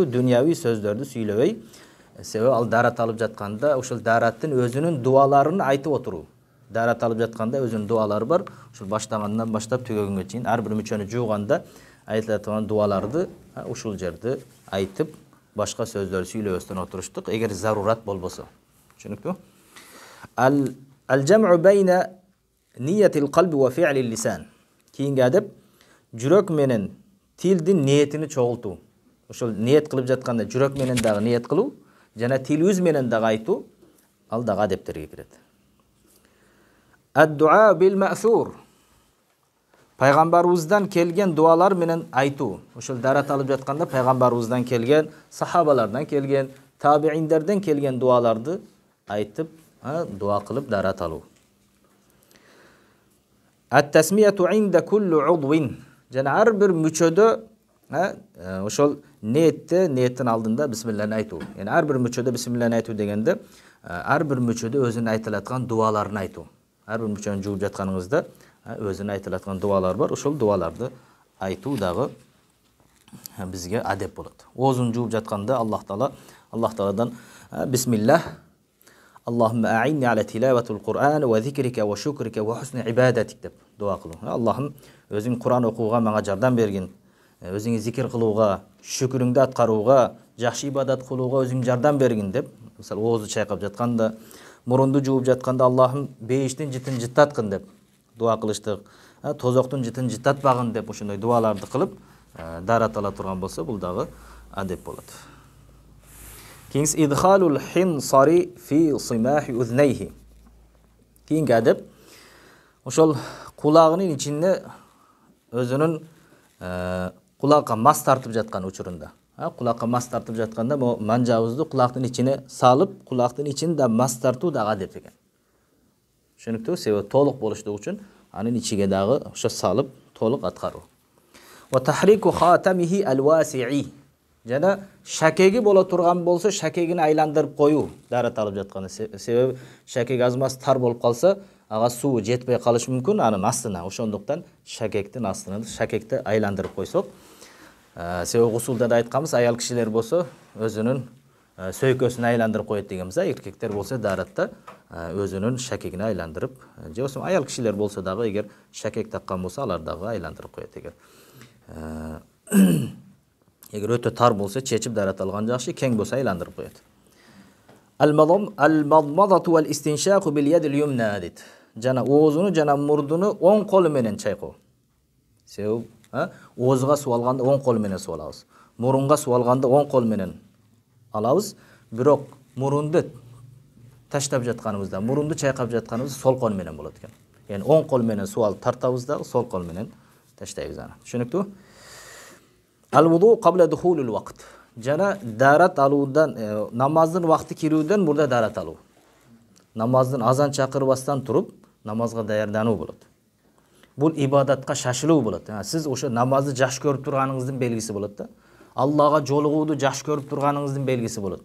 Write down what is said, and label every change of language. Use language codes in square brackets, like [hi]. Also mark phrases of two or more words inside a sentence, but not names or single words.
[ky] Дүйнөви сөздөрдү сүйлөбөй, себеби ал дарат алып жатканда ошол дараттын өзүнүн дуаларын айтып отуруу. Дарат алып жатканда өзүнүн дуалары бар. Ушул баштагандан баштап түгөгөнгө чейин ар бир мүчөнү жууганда айтылат дуаларды ушул жерде айтып, башка сөздөрдү сүйлөбөстөн отуруштук, эгер зарурат болбосо. Түшүнүктүү? [ar] الجمع بين نية القلب وفعل اللسان. [ky] Kийинки адеп жүрөк менен тилдин ниетини чогултуу. Ошол ниет кылып жатканда жүрөк менен дагы ниет кылуу жана тил үз менен дагы айтуу, ал дагы адептерге кирет. [ar] الدعاء بالمأثور. [ky] Пайgambarыбыздан келген дуалар менен айтуу. Ошол дарат алып жатканда пайgambarыбыздан келген, сахабалардан келген, табииндерден келген дуаларды айтып, дуа кылып дарат алуу. [ar] التسمية عند كل عضو. [ky] Жана ар бир мүчөдө ошол ниеттин алдында бисмиллахны айтуу. Yani ар бир мүчөдө бисмиллахны айтуу дегенде ар бир мүчөдө өзүнүн айтылаткан дуаларын айтуу. Ар бир мүчөнү жууп жатканыңызда өзүнүн айтылаткан дуалар бар. Ошол дуаларды айтуу дагы бизге адеп болот. Оозун жууп жатканда Аллах Тааладан [ar] بسم الله اللهم أعني على تلاوة القرآن وذكرك وشكرك وحسن عبادتك [ky] деп дуа кылуу. Аллахым өзүң Кур'ан окууга мага жардам бергин. Өзүңү зикир кылууга, шүкүрүңдү аткарууга, жакшы ибадат кылууга өзүң жардам бергин деп, мисалы оозу чайкап жатканда, мурунду жууп жатканда Аллахым бейиштин жытын жыттаткын деп дуа кылыштык. Тозоктун жытын жыттатпагын деп ошондой дуаларды кылып дарат ала турган болсо, бул дагы адеп болот. [ar] Keyingiz إدخال الخنصر في صماخ أذنيه. [ky] Кийинки адеп ошол кулагынын ичине өзүнүн кулакка мас тартып жаткан учурунда. Кулакка мас тартып жатканда манжабызды кулактын ичине салып, кулактын ичин да мас тартуу дагы адеп экен. Түшүнүктүү? Себеби толук болуштугу үчүн анын ичиге дагы ошо салып толук аткаруу. [ar] Ва تحريك خاتمه الواسع. [ky] Жана шакеги боло турган болсо, шакегини айландырып коюу дарат алып жатканы. Себеби шакег азмаз тар болуп калса, ага суу жетпей калышы мүмкүн анын астына. Ошондуктан шакектин астына шакекти айландырып койсок, себеби гусулда да айтканбыз, аял кишилер болсо өзүнүн сөйкөсүн айландырып коет дегенбиз. Эркектер болсо даратта өзүнүн шакегини айландырып, же болсо аял кишилер болсо дагы эгер шакек таккан болсо, алар дагы айландырып коет. Эгер өтө тар болсо, чечип дарат алган жакшы, кең болсо айландырып коет. [ar] المضمضة والاستنشاق باليد اليمنى дейт. [ky] Жана оозуну жана мурдуну оң колу менен чайкоо. Себеби оозга суу алганда оң кол менен суу алабыз. Мурунга суу алганда оң кол менен алабыз. Бирок мурунду таштап жатканыбызда, мурунду чайкап жатканыбыз сол кол менен болот экен. Yani оң кол менен суу алып тартабыз да, сол кол менен таштайбыз аны. Түшүнүктүү? [ar] الوضوء قبل دخول الوقت. [ky] Жана дарат алуудан, намаздын вакты кирүүдөн мурда дарат алуу. Намаздын азан чакырбастан туруп, намазга даярдануу болот. Бул ибадатка шашылуу болот. Сиз ошо намазды жакшы көрүп турганыңыздын белгиси болот да. Аллага жолугууду жакшы көрүп турганыңыздын белгиси болот.